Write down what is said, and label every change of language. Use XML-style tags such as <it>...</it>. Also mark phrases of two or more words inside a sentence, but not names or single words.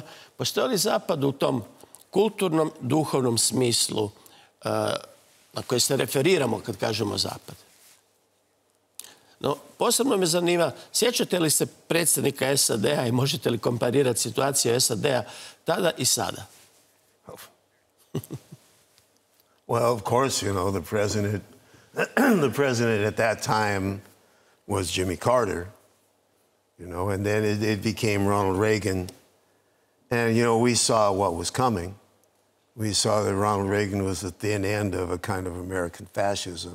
<hr>Postoji li zapad u tom kulturnom, duhovnom smislu na koji se referiramo kad kažemo zapad? No, posebno me zanima, sjećate li se predsjednika SAD-a i možete li komparirati situaciju SAD-a tada i sada?</hr> <en>Well, of course, you know, the president at that time was Jimmy Carter, you know, and then it became Ronald Reagan. And, you know, we saw what was coming. We saw that Ronald Reagan was the thin end of a kind of American fascism.</en>